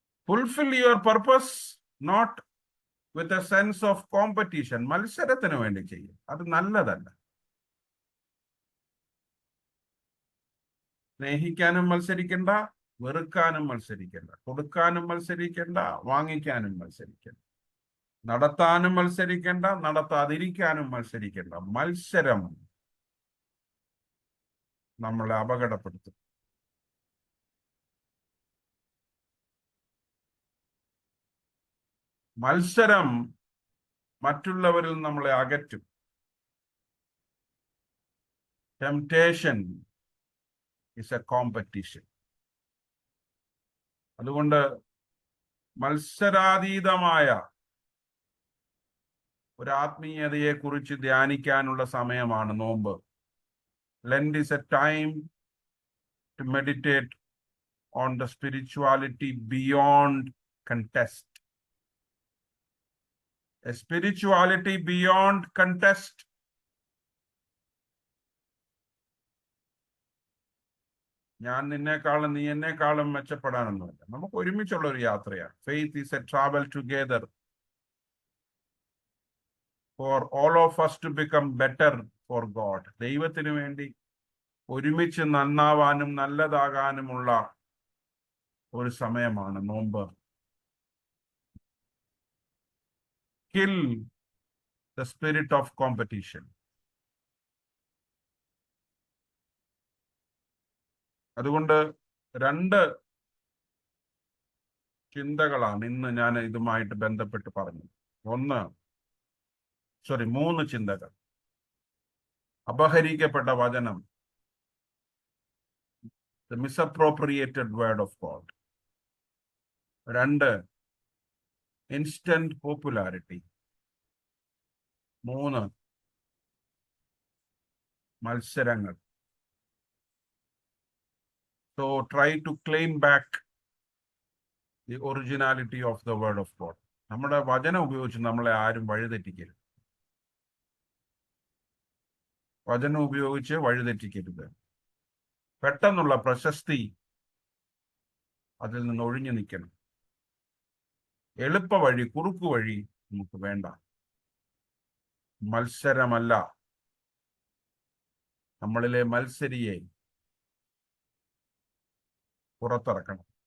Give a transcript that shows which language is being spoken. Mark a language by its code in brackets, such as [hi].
[en] Fulfill your purpose not with a sense of competition. [ml] മത്സരത്തിന് വേണ്ടി ചെയ്യും, അത് നല്ലതല്ല. സ്നേഹിക്കാനും മത്സരിക്കണ്ട, വെറുക്കാനും മത്സരിക്കണ്ട, കൊടുക്കാനും മത്സരിക്കണ്ട, വാങ്ങിക്കാനും മത്സരിക്കണ്ട, നടത്താനും മത്സരിക്കണ്ട, നടത്താതിരിക്കാനും മത്സരിക്കണ്ട. മത്സരം നമ്മളെ അപകടപ്പെടുത്തും. മത്സരം മറ്റുള്ളവരിൽ നമ്മളെ അകറ്റും. [en] Temptation is a competition. [ml] അതുകൊണ്ട് മത്സരാതീതമായ ഒരു ആത്മീയതയെ കുറിച്ച് ധ്യാനിക്കാനുള്ള സമയമാണ് നോമ്പ്. [en] Lent is a time to meditate on the spirituality beyond contest. A spirituality beyond contest. [ml] ഞാൻ നിന്നെക്കാളും നീ എന്നെക്കാളും മെച്ചപ്പെടാനൊന്നുമില്ല. നമുക്ക് ഒരുമിച്ചുള്ള ഒരു യാത്രയാണ്. [en] Faith is a travel together for all of us to become better for God. [ml] ദൈവത്തിന് വേണ്ടി ഒരുമിച്ച് നന്നാവാനും നല്ലതാകാനുമുള്ള ഒരു സമയമാണ് നോമ്പ്. [en] Kill the spirit of competition. [ml] അതുകൊണ്ട് രണ്ട് ചിന്തകളാണ് ഇന്ന് ഞാൻ ഇതുമായിട്ട് ബന്ധപ്പെട്ട് പറഞ്ഞത്. മൂന്ന് ചിന്തകൾ. അപഹരിക്കപ്പെട്ട വചനം, [en] the misappropriated word of God. 2, instant popularity. [ml] 3, മത്സരങ്ങൾ. [en] So try to claim back the originality of the word of God. [ml] നമ്മുടെ വചനം ഉപയോഗിച്ച് നമ്മളെ ആരും വഴിതെറ്റിക്കരുത്. വചനം ഉപയോഗിച്ച് വഴിതെറ്റിക്കരുത്. പെട്ടെന്നുള്ള പ്രശസ്തി അതിൽ നിന്ന് ഒഴിഞ്ഞു നിൽക്കണം. എളുപ്പ വഴി, കുറുക്കു വഴി നമുക്ക് വേണ്ട. മത്സരമല്ല, നമ്മളിലെ മത്സരിയെ പുറത്തിറക്കണം.